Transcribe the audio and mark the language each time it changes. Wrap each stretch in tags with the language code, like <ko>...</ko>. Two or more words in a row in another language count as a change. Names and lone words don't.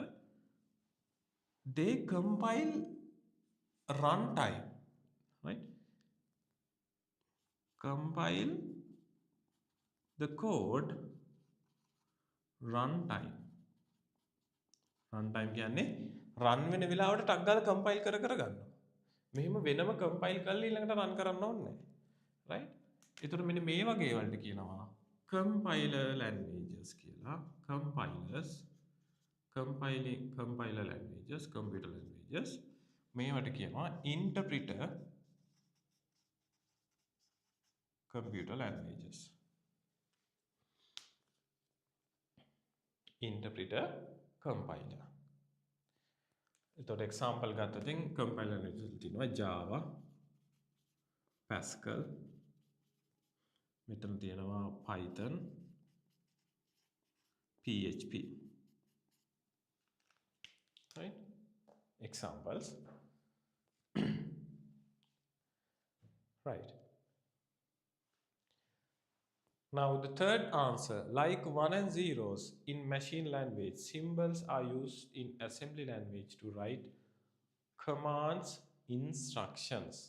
<en>They compile runtime, right? Compile the code runtime.</en> <si>Runtime කියන්නේ run වෙන වෙලාවට ටක් ගාලා compile කර ගන්නවා. මෙහෙම වෙනම compile කරලා ඊළඟට run කරන්න ඕනේ නැහැ. right? ඒතර මෙන්න මේ වගේ වලට කියනවා</si> <en>compiler languages</en> <si>කියලා.</si> <en>compiler languages, computer languages.</en> <si>මේවට කියනවා</si> <en>interpreter computer languages. Interpreter, compiler.</en> <si>එතකොට example ගත්තොතින්</si> <en>compiler languages</en> <si>තියෙනවා Java, Pascal, මෙතන තියෙනවා Python, PHP.</si> <en>Right? Examples. Right. Now the third answer, like 1 and zeros in machine language, symbols are used in assembly language to write commands, instructions.</en>